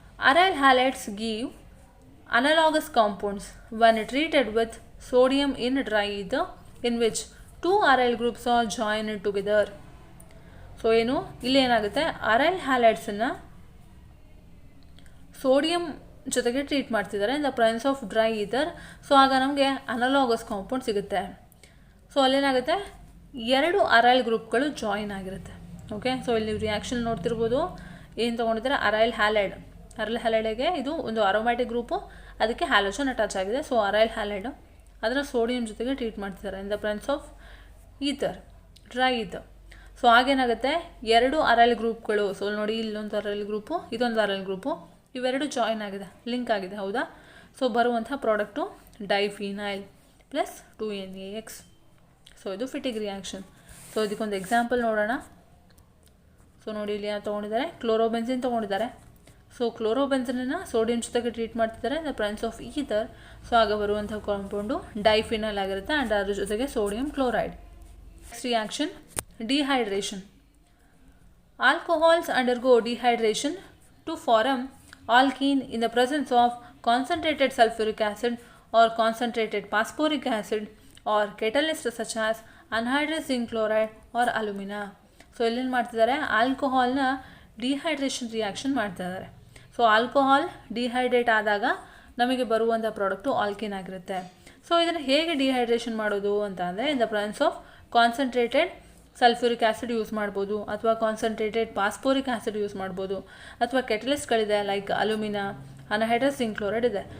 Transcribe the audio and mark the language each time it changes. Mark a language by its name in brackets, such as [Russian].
[English] Aryl halides give analogous compounds when treated with sodium in dry ether in which two aryl groups are joined together. [Kannada] So ಏನು ಇಲ್ಲಿ ಏನಾಗುತ್ತೆ, ಅರೈಲ್ ಹ್ಯಾಲೈಡ್ಸನ್ನು sodium ಜೊತೆಗೆ treat ಮಾಡ್ತಿದ್ದಾರೆ [English] In the presence of dry ether. [Kannada] So ಆಗ ನಮಗೆ analogous compound ಸಿಗುತ್ತೆ. So ಅಲ್ಲೇನಾಗುತ್ತೆ, ಎರಡು ಅರೈಲ್ ಗ್ರೂಪ್ಗಳು join ಆಗಿರುತ್ತೆ. ಓಕೆ, ಸೊ ಇಲ್ಲಿ ರಿಯಾಕ್ಷನ್ ನೋಡ್ತಿರ್ಬೋದು. ಏನು ತೊಗೊಂಡಿದ್ದಾರೆ? ಅರೈಲ್ ಹ್ಯಾಲೈಡ್. ಅರೈಲ್ ಹ್ಯಾಲೈಡ್ಗೆ ಇದು ಒಂದು ಅರೋಮ್ಯಾಟಿಕ್ ಗ್ರೂಪು, ಅದಕ್ಕೆ ಹ್ಯಾಲೋಜನ್ ಅಟ್ಯಾಚ್ ಆಗಿದೆ. ಸೊ ಅರೈಲ್ ಹ್ಯಾಲೈಡು ಅದನ್ನು ಸೋಡಿಯಂ ಜೊತೆಗೆ ಟ್ರೀಟ್ ಮಾಡ್ತಿದ್ದಾರೆ [English] In the presence of ether, dry ether. [Kannada] So ಆಗೇನಾಗುತ್ತೆ, ಎರಡು ಅರೈಲ್ ಗ್ರೂಪ್ಗಳು. ಸೊ ನೋಡಿ, ಇಲ್ಲೊಂದು ಅರೈಲ್ ಗ್ರೂಪು, ಇದೊಂದು ಅರೈಲ್ ಗ್ರೂಪು, ಇವೆರಡು ಜಾಯಿನ್ ಆಗಿದೆ, ಲಿಂಕ್ ಆಗಿದೆ, ಹೌದಾ? ಸೊ ಬರುವಂಥ product diphenyl plus 2NaX. So ಇದು ಫಿಟಿಗ್ ರಿಯಾಕ್ಷನ್. ಸೊ ಇದಕ್ಕೊಂದು ಎಕ್ಸಾಂಪಲ್ ನೋಡೋಣ. ಸೊ ನೋಡಿ, ಇಲ್ಲಿ ಏನು ತೊಗೊಂಡಿದ್ದಾರೆ? ಕ್ಲೋರೋಬೆನ್ಸಿನ್ ತೊಗೊಂಡಿದ್ದಾರೆ. ಸೊ ಕ್ಲೋರೋಬೆನ್ಸಿನನ್ನು ಸೋಡಿಯಂ ಜೊತೆಗೆ ಟ್ರೀಟ್ ಮಾಡ್ತಿದ್ದಾರೆ [English] In the presence of ether. [Kannada] So ಆಗ ಬರುವಂಥ ಕಾಂಪೌಂಡು ಡೈಫಿನಲ್ ಆಗಿರುತ್ತೆ ಆ್ಯಂಡ್ ಅದ್ರ ಜೊತೆಗೆ sodium chloride. [English] Next reaction, dehydration. Alcohols undergo dehydration to form alkene in the presence of concentrated sulfuric acid or concentrated phosphoric acid or catalysts such as anhydrous zinc chloride or alumina. [Kannada] So ಇಲ್ಲೇನು ಮಾಡ್ತಿದ್ದಾರೆ, ಆಲ್ಕೋಹಾಲ್ನ dehydration reaction ಮಾಡ್ತಿದ್ದಾರೆ. So alcohol dehydrate ಆದಾಗ ನಮಗೆ ಬರುವಂಥ product alkene ಆಗಿರುತ್ತೆ. So ಇದನ್ನು ಹೇಗೆ dehydration ಮಾಡೋದು ಅಂತ ಅಂದರೆ [English] in the presence of concentrated sulphuric acid [Kannada] use ಮಾಡ್ಬೋದು, ಅಥವಾ ಕಾನ್ಸಂಟ್ರೇಟೆಡ್ ಫಾಸ್ಫೋರಿಕ್ ಆ್ಯಸಿಡ್ ಯೂಸ್ ಮಾಡ್ಬೋದು, ಅಥವಾ ಕೆಟಲಿಸ್ಟ್ಗಳಿದೆ like alumina, anhydrous zinc chloride ಇದೆ.